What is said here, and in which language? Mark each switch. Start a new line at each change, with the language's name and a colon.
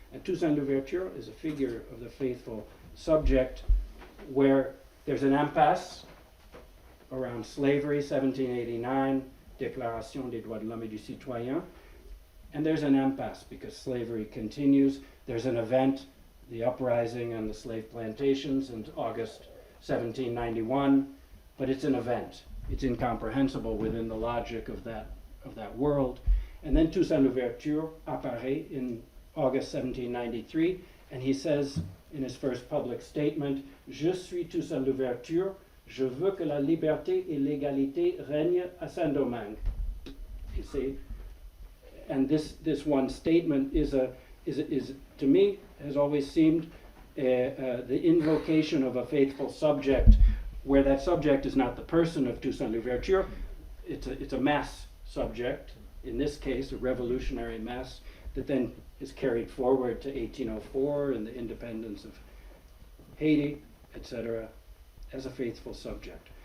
English: And Toussaint Louverture is a figure of the faithful subject where there's an impasse around slavery, 1789, Déclaration des droits de l'homme et du citoyen, and there's an impasse because slavery continues. There's an event, the uprising on the slave plantations in August 1791, but it's an event. It's incomprehensible within the logic of that world. And then Toussaint Louverture
French: apparaît
English: in August 1793, and he says in his first public statement,
French: Je suis Toussaint Louverture, je veux que la liberté et l'égalité règnent à Saint-Domingue.
English: You see? And this one statement is to me, has always seemed the invocation of a faithful subject, where that subject is not the person of Toussaint Louverture, it's a mass subject, in this case a revolutionary mass, that then is carried forward to 1804 and the independence of Haiti, etc., as a faithful subject.